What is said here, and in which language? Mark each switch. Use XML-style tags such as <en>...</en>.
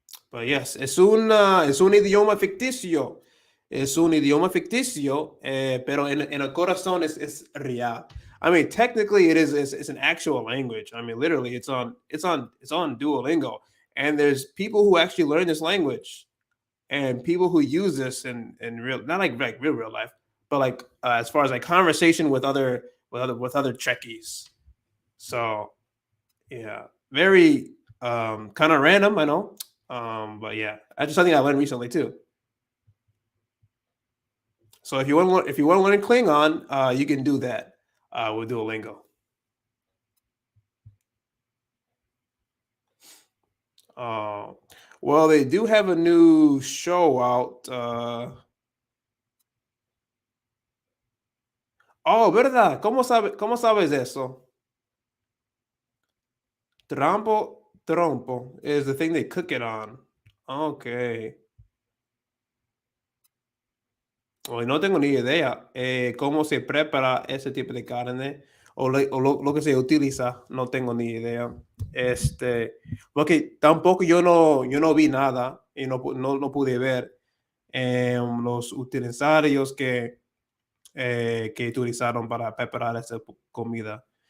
<en>But yes,</en> <es>es un idioma ficticio. Es un idioma ficticio, pero en el corazón es real.</es> <en>I mean, technically, it's an actual language. I mean, literally, it's on Duolingo, and there's people who actually learn this language, and people who use this in real, not like real life, but like as far as like conversation with other Trekkies. So yeah, very kind of random, I know, but yeah, that's just something I learned recently too. So if you want to learn Klingon, you can do that with Duolingo. Well, they do have a new show out.</en> <es>Oh, ¿verdad? ¿Cómo sabes eso?</es> <en>Trompo is the thing they cook it on. Okay.</en> <es>Hoy no tengo ni idea cómo se prepara ese tipo de carne o lo que se utiliza. No tengo ni idea. Porque tampoco yo no vi nada y no pude ver los utilizarios que utilizaron para preparar esa comida.</es>